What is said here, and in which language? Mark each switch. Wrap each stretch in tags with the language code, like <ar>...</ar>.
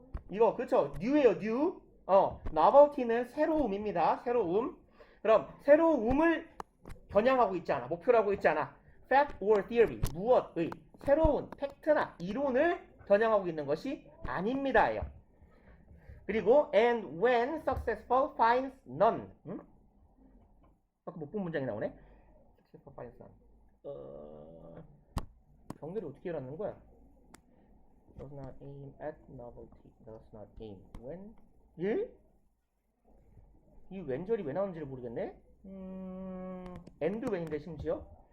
<ko>이거 그쵸? new예요, new. novelty는 새로움입니다. 새로움. 그럼 새로움을 겨냥하고 있지 않아. 목표로 하고 있지 않아.</ko> <en>fact or theory.</en> <ko>무엇의 새로운 팩트나 이론을 겨냥하고 있는 것이 아닙니다예요. 그리고</ko> <en>and when successful finds none.</en> <ko>아까 못 본 문장이 나오네.</ko> <en>successful finds none.</en> <ko>경계를 어떻게 일하는 거야?</ko> <en>Does not aim at novelty. Does not aim. When?</en> <ko>예? 이 왼절이 왜 나오는지를 모르겠네.</ko> <en>and when</en> <ko>인데 심지어.</ko>